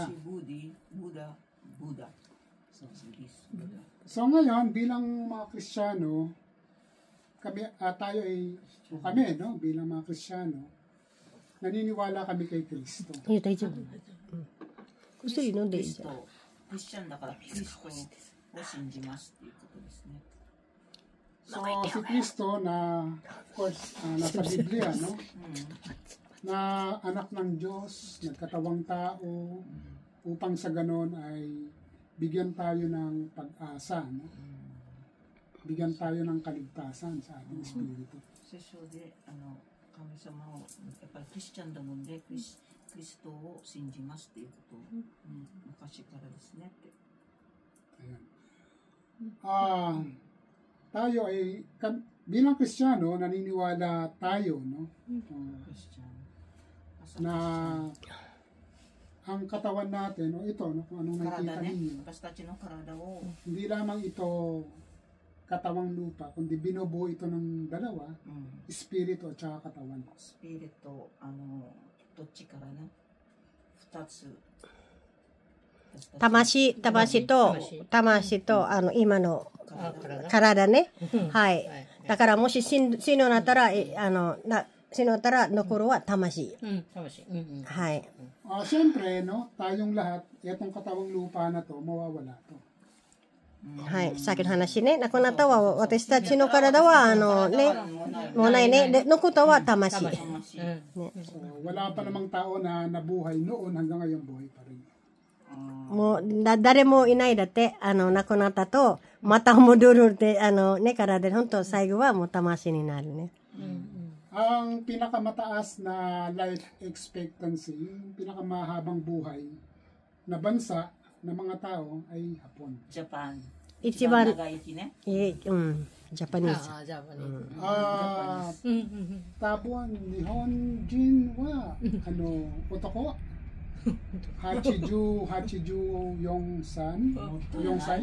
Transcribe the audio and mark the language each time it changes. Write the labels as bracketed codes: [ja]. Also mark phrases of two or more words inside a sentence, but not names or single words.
[tl] Si Buddha. So ngayon, bilang mga Kristiyano, tayo ay, o kami, no, bilang mga Kristiyano, naniniwala kami kay Kristo. [ja] いや、大丈夫。薬飲んでいいじゃん。クリスチャンだからキリストを信じますっていうことですね。 [tl] So, si Kristo na, [en] of course, [tl] nasa Biblia, no? Na anak ng Diyos, nagkatawang tao, upang sa ganon ay bigyan tayo ng pag-asa, no? Bigyan tayo ng kaligtasan sa ating espiritu. [ja] 聖書で神様をやっぱりクリスチャンだもんでクリストを信じますっていうことを、昔からですねって。 [tl] Ayan. Tayo ay, bilang Kristiyano, naniniwala tayo, no? [ja] クリスチャン [tl] Na ang katawan natin, o ito, no, kung anong nakikita [ja] 体ね、 [tl] ninyo, [ja] 私たちの体を [tl] hindi lamang ito katawang lupa, kundi binubuo ito ng dalawa, espiritu at saka katawan. [ja] スピリットどっちからな2つ魂と、今の体ね。はい。だからもし死ぬなったら、死ぬなったら残るは魂。はい。 [tl] Siyempre, no, tayong lahat, itong katawang lupa na to, mawawala to. [ja] はい。さっきの話ね。亡くなったは、私たちの体は、ね、もうないね。で、残ったは魂。ね。 [tl] So, wala pa namang tao na nabuhay noon hanggang ngayon buhay pa rin. [ja] もう、誰もいないだって、亡くなったと、また戻るって、ね、体で、本当最後はもう魂になるね。 [tl] Ang pinakamataas na [en] life expectancy, [tl] yung pinakamahabang buhay na bansa ng mga tao ay Hapon. [ja] ジャパン一番、長生きね。ジャパニーズ。 Tapos, 日本人は、男、八十よんさん、よんさい.